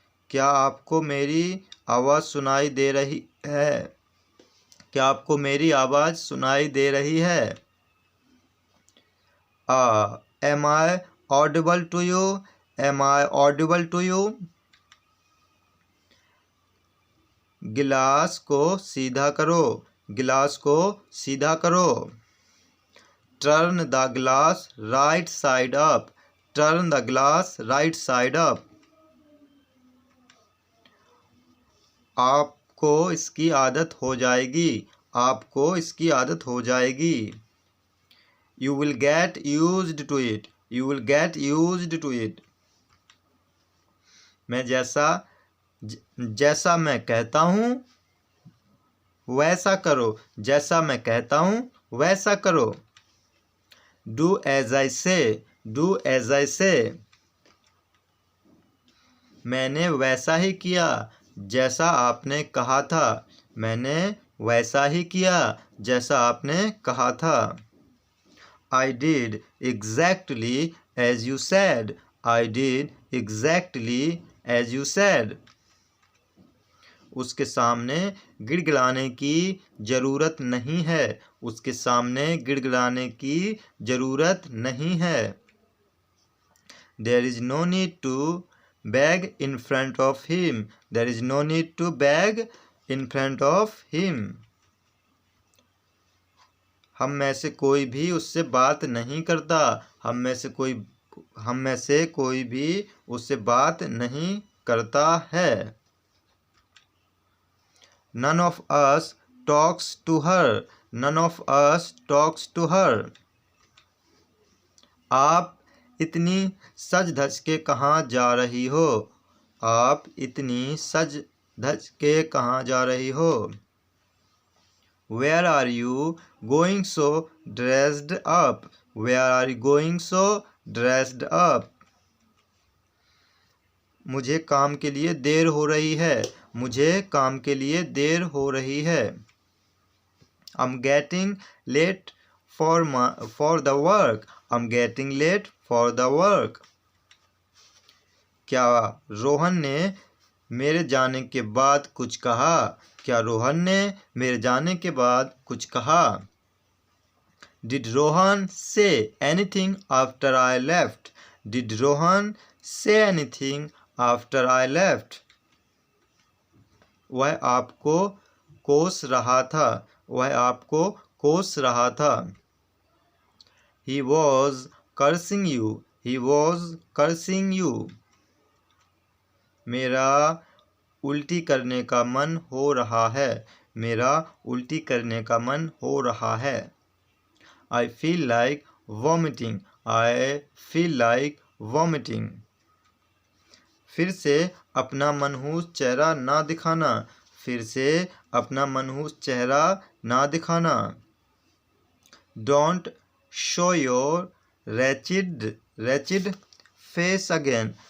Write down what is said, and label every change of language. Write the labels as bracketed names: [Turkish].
[Hindi] क्या आपको मेरी आवाज़ सुनाई दे रही है, क्या आपको मेरी आवाज़ सुनाई दे रही है। [English] Am I audible to you, am I audible to you। [Hindi] गिलास को सीधा करो, गिलास को सीधा करो। [English] Turn the glass right side up, turn the glass right side up। [Hindi] आपको इसकी आदत हो जाएगी, आपको इसकी आदत हो जाएगी। [English] You will get used to it, you will get used to it। [Hindi] मैं जैसा मैं कहता हूँ वैसा करो, जैसा मैं कहता हूँ वैसा करो। [English] Do as I say, do as I say। [Hindi] मैंने वैसा ही किया जैसा आपने कहा था, मैंने वैसा ही किया जैसा आपने कहा था। [English] I did exactly as you said. I did exactly as you said. [Hindi] उसके सामने गिड़गिड़ाने की ज़रूरत नहीं है. उसके सामने गिड़गिड़ाने की ज़रूरत नहीं है. [English] There is no need to beg in front of him. There is no need to beg in front of him. [Hindi] हम में से कोई भी उससे बात नहीं करता. हम में से कोई भी उससे बात नहीं करता है. [English] None of us talks to her. None of us talks to her. [Hindi] आप इतनी सज धज के कहाँ जा रही हो? आप इतनी सज धज के कहाँ जा रही हो? [English] Where are you going so dressed up? Where are you going so dressed up? [Hindi] मुझे काम के लिए देर हो रही है. मुझे काम के लिए देर हो रही है. [English] I'm getting late for the work. I'm getting late for the work. [Hindi] क्या रोहन ने मेरे जाने के बाद कुछ कहा? क्या रोहन ने मेरे जाने के बाद कुछ कहा? [English] Did Rohan say anything after I left? Did Rohan say anything after I left? [Hindi] वह आपको कोस रहा था. वह आपको कोस रहा था. [English] He was cursing you. He was cursing you. [Hindi] मेरा उल्टी करने का मन हो रहा है. मेरा उल्टी करने का मन हो रहा है. [English] I feel like vomiting. I feel like vomiting. [Hindi] फिर से अपना मनहूस चेहरा ना दिखाना. फिर से अपना मनहूस चेहरा ना दिखाना. [English] Don't show your wretched face again.